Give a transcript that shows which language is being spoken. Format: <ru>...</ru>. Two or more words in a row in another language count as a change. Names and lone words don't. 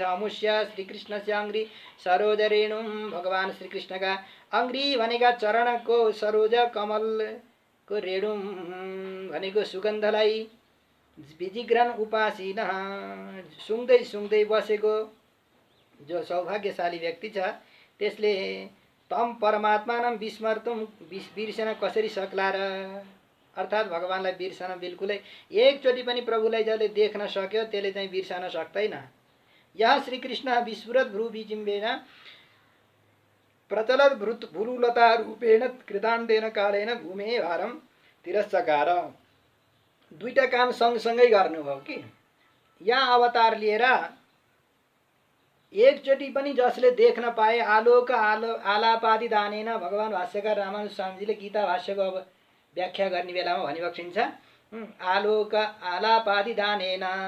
<sa>अमुष्य श्रीकृष्णस्य अङ्ग्री सरोज रेणुम,</sa> <ne>भगवान श्रीकृष्णका अङ्ग्री भनेका चरणको सरोज कमलको रेणुम भनेको सुगन्धलाई</ne> <sa>विजिघ्रन उपासीन,</sa> <ne>सुँग्दै सुँग्दै बसेको जो सौभाग्यशाली व्यक्ति छ त्यसले</ne> <sa>तम परमात्मानम विस्मर्तुम,</sa> <ne>बिर्सन कसरी सक्ला र? अर्थात् भगवानलाई बिर्सन बिल्कुलै एकचोटि पनि प्रभुलाई जसले देख्न सक्यो त्यसले चाहिँ बिर्सन सक्दैन।</ne> <sa>यहाँ श्रीकृष्ण विस्फुरत भ्रू विजिम्बेन प्रचलत भ्रूलता रूपेण कृतान्तेन कालेन भूमे भारम तिरस्चकार,</sa> <ne>दुईटा काम सँगसँगै गर्नुभयो कि। यहाँ अवतार लिएर एकचोटि पनि जसले देख्न पाए,</ne> <sa>आलोक आलापादि दानेन,</sa> <ne>भगवान भाष्यकार रामानुज स्वामीजीले गीता भाष्यको अब व्याख्या गर्ने बेलामा भनिबक्सिन्छ,</ne> <sa>आलोक आलापादि दानेन,</sa>